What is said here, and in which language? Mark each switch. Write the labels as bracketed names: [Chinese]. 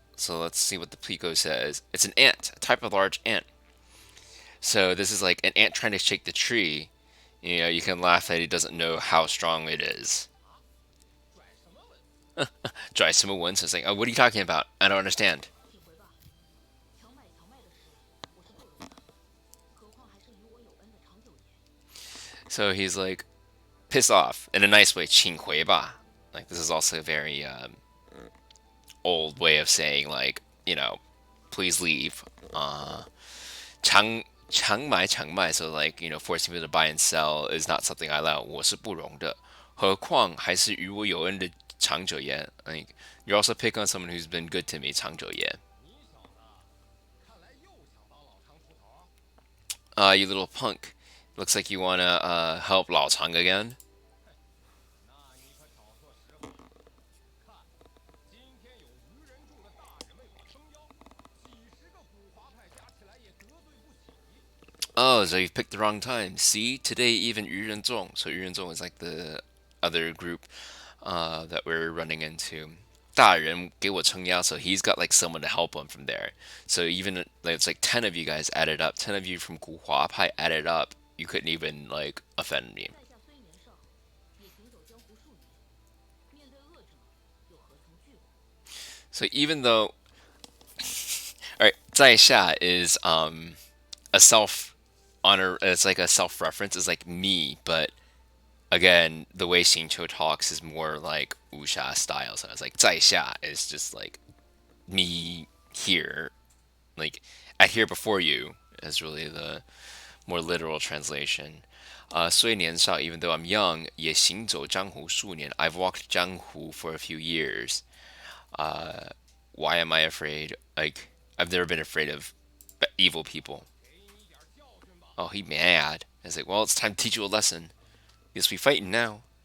[English] So let's see what the Plico says. It's an ant, a type of large ant. So this is like an ant trying to shake the tree. You know, you can laugh that he doesn't know how strong it is. [Chinese] 啊，拽什么文？ Dry some once. [English] It's like, oh, what are you talking about? I don't understand. [Chinese] 请回吧。强买的事，我是不容的，何况还是与我有恩的长久爷。 [English] So he's like pissed off in a nice way. [Chinese] 请回吧. [English] Like this is also a very old way of saying like, please leave. [Chinese] 强买强卖. [English] So like, forcing people to buy and sell is not something I allow. [Chinese] 我是不容的。何况还是与我有恩的长久言. [English] Like you're also picking on someone who's been good to me. [Chinese] 长久言. 你小子，看来又想帮老常出头。 [English] You little punk. Looks like you wanna help Lao Chang again. [Chinese] 那你可少说实话。看，今天有愚人众的大人为我撑腰，几十个古华派加起来也得罪不起。 [English] Oh, so you've picked the wrong time. See, today even Yu Zhong. So Yu Zhong is like the other group that we're running into. [Chinese] 大人给我撑腰, [English] so he's got like someone to help him from there. So even like it's like 10 of you guys added up, 10 of you from Guhua Pai added up, you couldn't even like offend me. [Chinese] 在下虽年少，也行走江湖数年，面对恶者，又何曾惧过？ [English] So even though, all right, 在下 is a self honor. It's like a self reference. It's like me, but again, the way Xingqiu talks is more like wuxia style. So it's like 在下 is just like me here, like I here before you is really the more literal translation. [Chinese] 虽年少, [English] even though I'm young, [Chinese] 也行走江湖数年. [English] I've walked Jianghu for a few years. Why am I afraid? Like I've never been afraid of evil people. [Chinese] 给你点教训吧。 [English] Oh, he mad. I was like, well, it's time to teach you a lesson. Guess we fighting now.